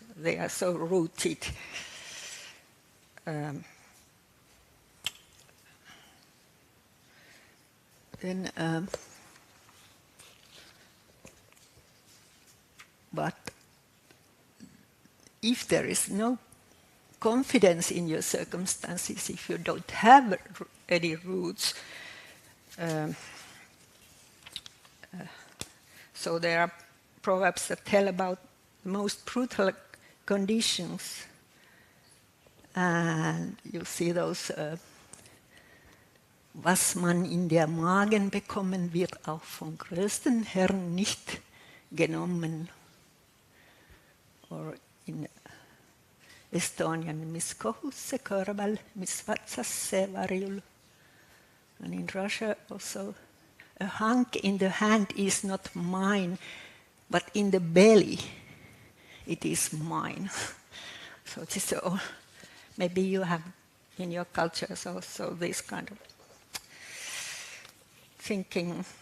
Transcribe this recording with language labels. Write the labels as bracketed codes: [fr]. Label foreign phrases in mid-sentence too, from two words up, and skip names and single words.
[en] They are so rooted. But if there is no confidence in your circumstances, if you don't have any roots, so there are proverbs that tell about the most brutal conditions, and you see those [de] was man in der Magen bekommen, wird auch vom größten Herrn nicht genommen. [en] Or Estonian [et] mis kohusse kõrval, mis vatsasse varjul. [en] And in Russia also, a hunk in the hand is not mine, but in the belly it is mine. So this all, maybe you have in your cultures also this kind of thinking.